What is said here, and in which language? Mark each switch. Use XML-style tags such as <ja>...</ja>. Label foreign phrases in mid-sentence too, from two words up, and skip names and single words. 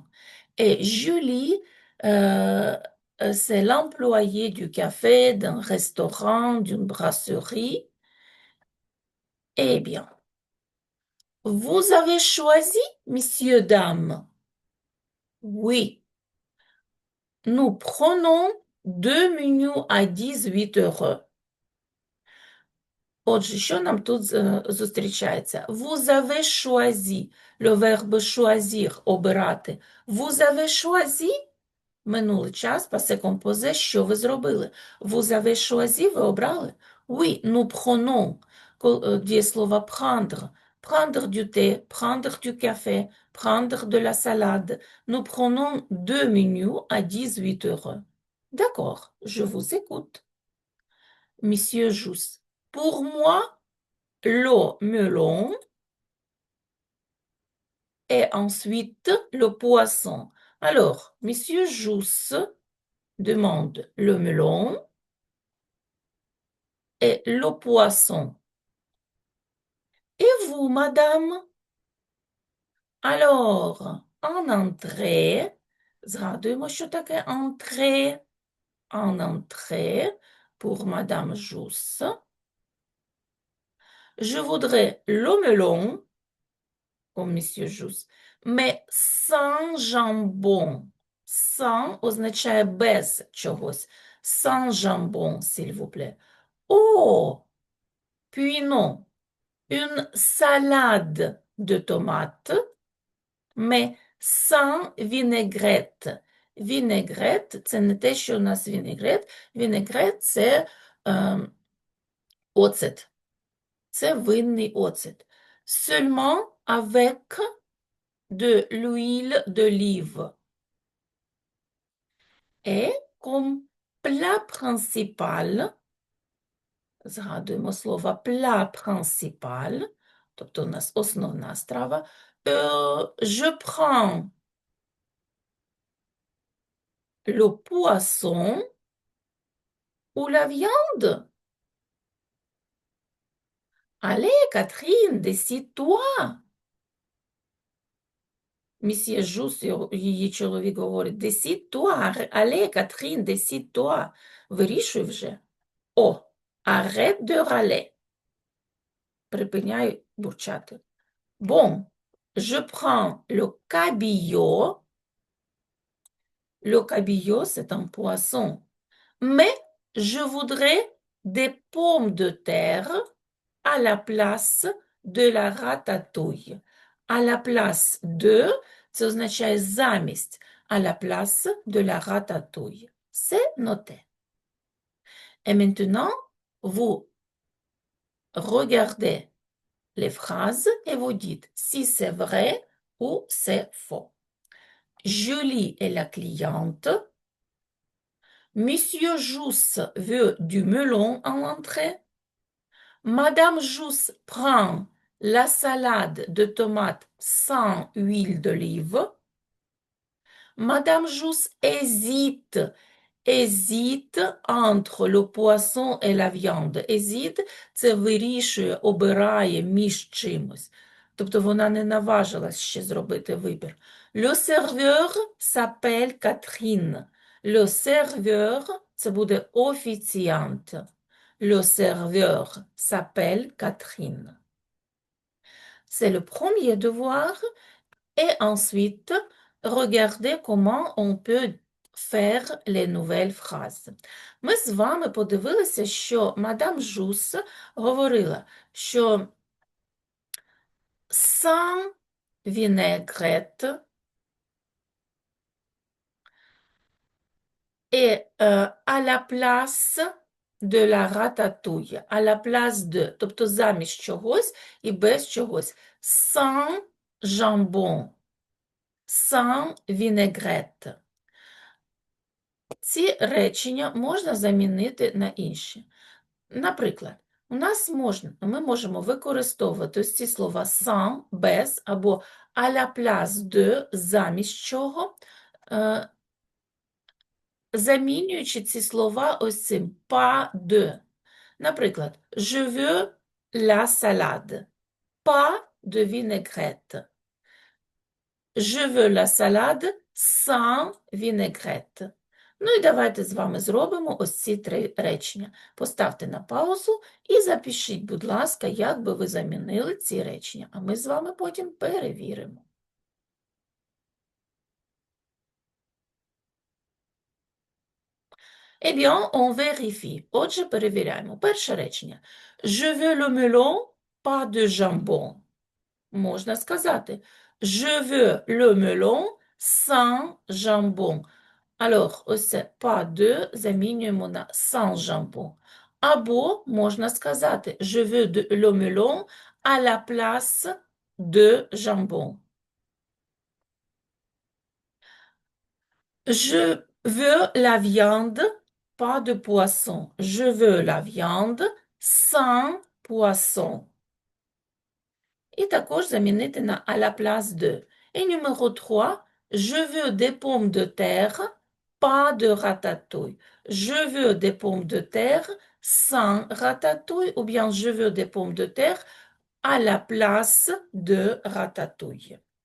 <fr>Et Julie, c'est l'employé du café, d'un restaurant, d'une brasserie. Eh bien, vous avez choisi, messieurs, dames? Oui. Nous prenons 2 menus à 18 euros.</fr> <uk>Отже, що нам тут зустрічається?</uk> <fr>Vous avez choisi. Le verbe choisir – обирати. Vous avez choisi –</fr> <uk>минулий час,</uk> <fr>passé composé</fr> <uk>– що ви зробили?</uk> <fr>Vous avez choisi –</fr> <uk>ви обрали?</uk> <fr>Oui, nous prenons.</fr> <uk>Дієслово prendre.</uk> <fr>Prendre du thé, prendre du café, prendre de la salade. Nous prenons 2 menus à 18 euros. D'accord, je vous écoute. Monsieur Jousse. Pour moi, le melon et ensuite le poisson. Alors, Monsieur Jousse demande le melon et le poisson. Et vous, madame? Alors, en entrée,</fr> <uk>згадуємо, що таке entrée.</uk> <fr>En entrée, pour madame Jousse, je voudrais le melon, comme monsieur Jousse, mais sans jambon.</fr> <uk>Sans означає без чогось.</uk> <fr>Sans jambon, s'il vous plaît. Oh, puis non. Une salade de tomates, mais sans vinaigrette. Vinaigrette,</fr> <uk>це не те, що у нас вінегрет. Вінегрет – це оцет. Це винний оцет.</uk> <fr>Seulement avec de l'huile d'olive. Et comme plat principal,</fr> <uk>згадуємо слово</uk> <fr>plat principal,</fr> <uk>тобто у нас основна страва,</uk> <fr>je prends le poisson ou la viande. Allez, Catherine, décide-toi.</fr> <uk>Місьє Жус, її чоловік говорить,</uk> <fr>décide-toi. Allez, Catherine, décide-toi.</fr> <uk>Вирішуй вже. О,</uk> <fr>arrête de râler.</fr> <uk>Припиняй бурчати.</uk> <fr>Bon, je prends le cabillaud. Le cabillaud, c'est un poisson. Mais je voudrais des pommes de terre à la place de la ratatouille. À la place de,</fr> <uk>це означає замість,</uk> <fr>à la place de la ratatouille. C'est noté. Et maintenant, vous regardez les phrases et vous dites si c'est vrai ou c'est faux. Julie est la cliente. Monsieur Jousse veut du melon en entrée. Madame Jousse prend la salade de tomates sans huile d'olive. Madame Jousse hésite hésite entre le poisson et la viande. Hésite–</fr> <uk>це вирішує, обирає між чимось. Тобто вона не наважилась ще зробити вибір.</uk> <fr>Le serveur s'appelle Catherine. Le serveur –</fr> <uk>це буде офіціант.</uk> <fr>Le serveur s'appelle Catherine. C'est le premier devoir. Et ensuite, regardez comment on peut faire les nouvelles phrases.</fr> <uk>Ми з вами подивилися, що мадам Жус говорила, що</uk> <fr>sans vinaigrette et à la place de la ratatouille, à la place de,</fr> <uk>тобто замість чогось і без чогось,</uk> <fr>sans jambon, sans vinaigrette.</fr> <uk>Ці речення можна замінити на інші. Наприклад, ми можемо використовувати ось ці слова sans, без, або</uk> <fr>à la place de,</fr> <uk>замість чого, замінюючи ці слова ось цим</uk> <fr>pas de. Наприклад, je veux la salade, pas de vinaigrette. Je veux la salade sans vinaigrette.</fr> <uk>Ну і давайте з вами зробимо ось ці 3 речення. Поставте на паузу і запишіть, будь ласка, як би ви замінили ці речення, а ми з вами потім перевіримо.</uk> <fr>Eh bien, on vérifie.</fr> <uk>Отже, перевіряємо. Перше речення.</uk> <fr>Je veux le melon, pas de jambon.</fr> <uk>Можна сказати.</uk> <fr>Je veux le melon sans jambon. Alors,</fr> <uk>ось це</uk> <fr>pas de</fr> <uk>замінюємо на</uk> <fr>sans jambon.</fr> <uk>Або можна сказати</uk> <fr>je veux le melon à la place de jambon. Je veux la viande, pas de poisson. Je veux la viande sans poisson.</fr> <uk>І також замінити на</uk> <fr>à la place de. Et numéro 3, je veux des pommes de terre, pas de ratatouille. Je veux des pommes de terre sans ratatouille, ou bien je veux des pommes de terre à la place de ratatouille.</fr>